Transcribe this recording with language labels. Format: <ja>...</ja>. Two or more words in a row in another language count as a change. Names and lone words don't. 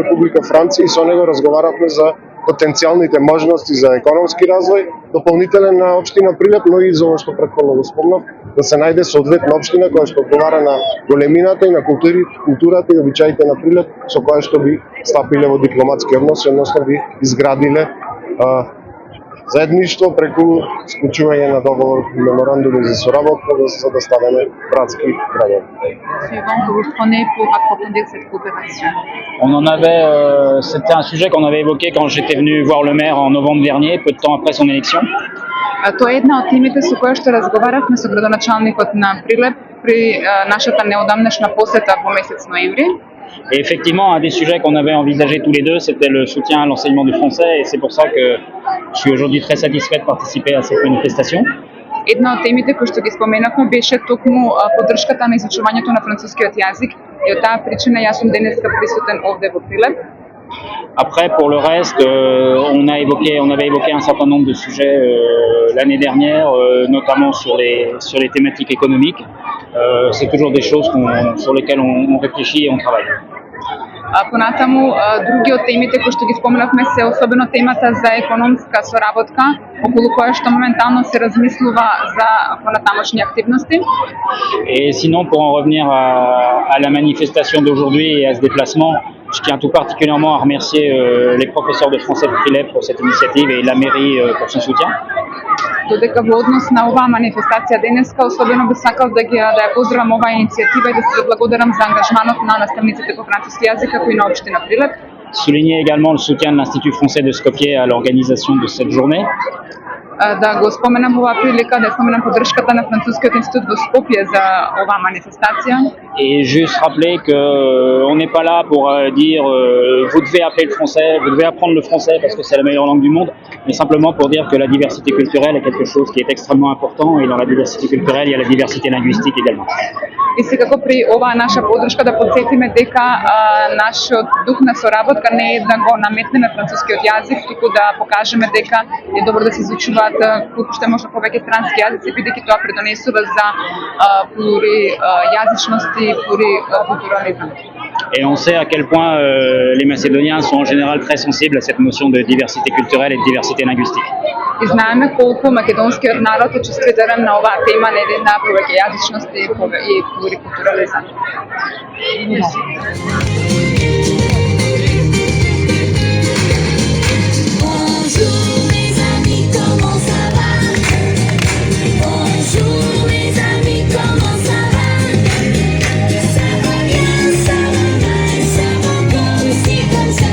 <mk>Република Франција и со него разговаравме за потенцијалните можности за економски развој, дополнителен на општина Прилеп, но и за ова што претходно го спомнав, да се најде соодветна општина која што одговара на големината и на културата и обичаите на Прилеп, со која што би стапиле во дипломатски односи, односно би изградиле заедништво преку склучување на договор меморандуми за соработка за да ставаме братски градови.</mk> <fr>Suivant que vous prenez pour approfondir cette coopération? C'était un sujet qu'on avait évoqué quand j'étais venu voir le maire en novembre dernier, peu de temps après son élection.</fr> <mk>Тоа е една од темите со која што разговаравме со градоначалникот на Прилеп при нашата неодамнешна посета во месец ноември.</mk> <fr>Et effectivement, un des sujets qu'on avait envisagé tous les deux, c'était le soutien à l'enseignement du français, et c'est pour ça que je suis aujourd'hui très satisfait de participer à cette manifestation.</fr> <mk>Една од темите кои што ги споменавме беше токму поддршката на изучувањето на францускиот јазик и од таа причина јас сум денеска присутен овде во Прилеп.</mk> <fr>Après, pour le reste, on avait évoqué un certain nombre de sujets l'année dernière, notamment sur les thématiques économiques. C'est toujours des choses sur lesquelles on réfléchit et on travaille.</fr> <mk>Понатаму, други од темите кои што ги споменавме се особено темата за економска соработка, околу која што моментално се размислува за понатамошни активности.</mk> <fr>Et sinon, pour en revenir à la manifestation d'aujourd'hui et à ce déplacement, je tiens tout particulièrement à remercier les professeurs de français de Prilep pour cette initiative et la mairie pour son soutien.</fr> <mk>Додека во однос на оваа манифестација денеска, особено би сакал да ја поздравам оваа иницијатива и да се благодарам за ангажманот на наставниците по француски јазик како и на општина Прилеп.</mk> <fr>Souligner également le soutien de l'Institut français de Skopje à l'organisation de cette journée.</fr> <mk>Да го споменам оваа прилика, да споменам поддршката на Францускиот институт во Скопје за оваа манифестација.</mk> <fr>Et juste rappeler qu'on n'est pas là pour dire vous devez appeler le français, vous devez apprendre le français parce que c'est la meilleure langue du monde, mais simplement pour dire que la diversité culturelle est quelque chose qui est extrêmement important et dans la diversité culturelle il y a la diversité linguistique également.</fr> <mk>И секако при оваа наша поддршка да подсетиме дека нашиот дух на соработка не е да го наметнеме францускиот јазик, туку да покажеме дека е добро да се изучуваат колку што може повеќе странски јазици, бидејќи тоа придонесува за плуријазичност и plurikulturalizam.</mk> <fr>Et on sait à quel point les Macédoniens sont en général très sensibles à cette notion de diversité culturelle et de diversité linguistique.</fr> <mk>И знаеме колку македонскиот народ е чувствителен на оваа тема, нели, на повеќејазичност и плурикултурализам.</mk> <fr>Bonjour mes amis, comment ça va? Bonjour mes amis, comment ça va? Ça va bien, ça va mal, ça va comme ci, comme ça.</fr>